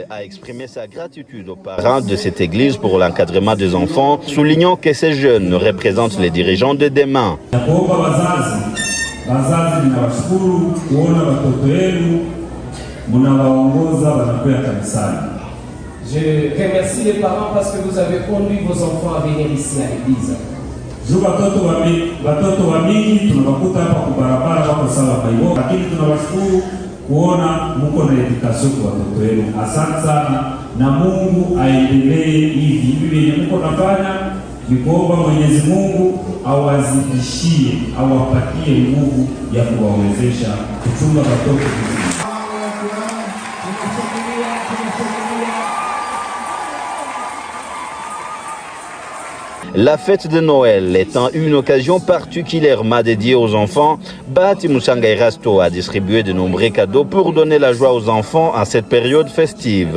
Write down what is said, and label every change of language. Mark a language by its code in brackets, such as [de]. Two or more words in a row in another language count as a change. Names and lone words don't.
[fr] a exprimé sa gratitude aux parents de cette église pour l'encadrement des enfants, soulignant que ces jeunes représentent les dirigeants de demain. Je remercie les parents parce que vous avez conduit vos enfants à venir ici à l'église. [sw] kuona muko na education kwa watoto wenu. Asante sana na Mungu aendelee hivi vyenye muko nafanya, ni kuomba Mwenyezi Mungu awazidishie, awapatie nguvu ya kuwawezesha kuchunga watoto vizuri. [fr] La fête de Noël étant une occasion particulièrement dédiée aux enfants, Bahati Musange Erasto a distribué de nombreux cadeaux pour donner la joie aux enfants en cette période festive.